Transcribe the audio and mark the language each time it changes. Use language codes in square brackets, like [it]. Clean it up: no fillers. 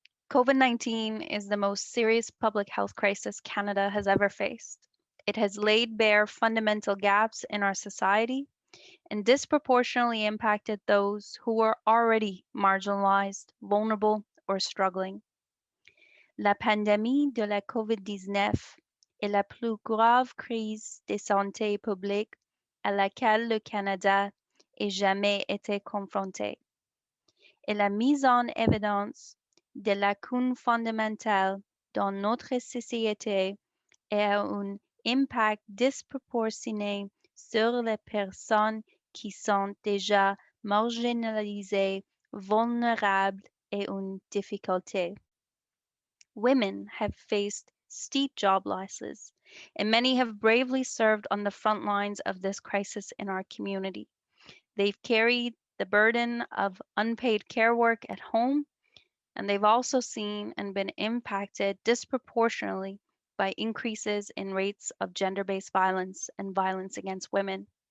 [en] COVID-19 is the most serious public health crisis Canada has ever faced. It has laid bare fundamental gaps in our society and disproportionately impacted those who were already marginalized, vulnerable, or struggling. [fr] La pandémie de la COVID-19 est la plus grave crise de santé publique à laquelle le Canada ait jamais été confronté, et la mise en évidence des lacunes fondamentales dans notre société et a un impact disproportionné sur les personnes qui sont déjà marginalisées, vulnérables et en difficulté. [en] Women have faced steep job losses, and many have bravely served on the front lines of this crisis in our community. They've carried the burden of unpaid care work at home, and they've also seen and been impacted disproportionately by increases in rates of gender-based violence and violence against women.